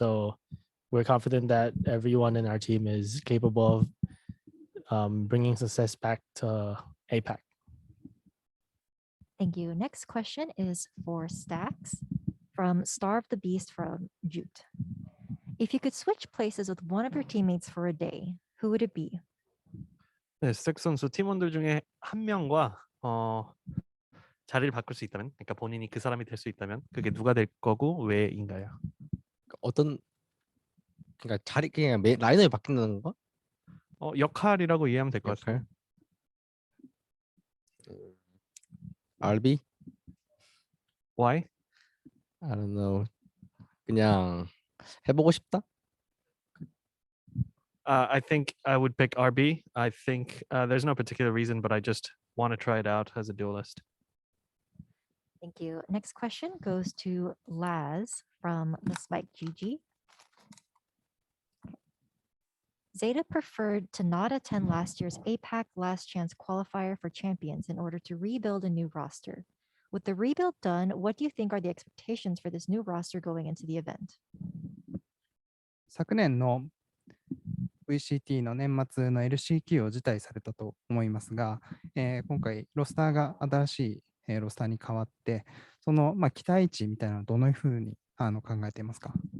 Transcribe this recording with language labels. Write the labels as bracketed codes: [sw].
[en] So we're confident that everyone in our team is capable of bringing success back to APAC. Thank you. Next question is for Stacks from Star of the Beast from Jute. If you could switch places with one of your teammates for a day, who would it be? [ko] 네, 스택 선수 팀원들 중에 한 명과 자리를 바꿀 수 있다면, 그러니까 본인이 그 사람이 될 수 있다면 그게 누가 될 거고 왜인가요? 어떤 그러니까 자리 그냥 라인업이 바뀐다는 거? 역할이라고 이해하면 될 것 같아요. RB? [en] Why? I don't know. [ko] 그냥 해보고 싶다. [en] I think I would pick RB. I think there's no particular reason, but I just want to try it out as a duelist. Thank you. Next question goes to Laz from the Spike GG. Zeta preferred to not attend last year's APAC Last Chance qualifier for champions in order to rebuild a new roster. With the rebuild done, what do you think are the expectations for this new roster going into the event? [ja] 昨年の VCT の年末の LCQ を辞退されたと思いますが、今回ロスターが新しい、ロスターに変わって、その、期待値みたいなのはどのふうに考えていますか？